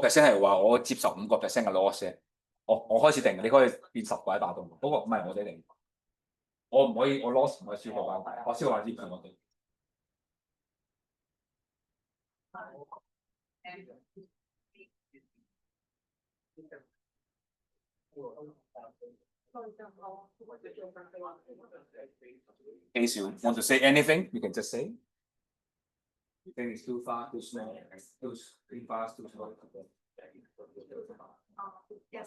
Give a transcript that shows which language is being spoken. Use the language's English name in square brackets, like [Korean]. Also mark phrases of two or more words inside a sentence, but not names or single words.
[Cantonese] 5% 係話我接受5% 嘅 loss。我開始定，你可以變10或者8度。嗰個唔係我哋定，我唔可以，我 loss 唔可以超過8，我超過8之前我哋。 [English] Case want to say anything? You can just say. You think it's too far, too small, too fast, too small. Yes,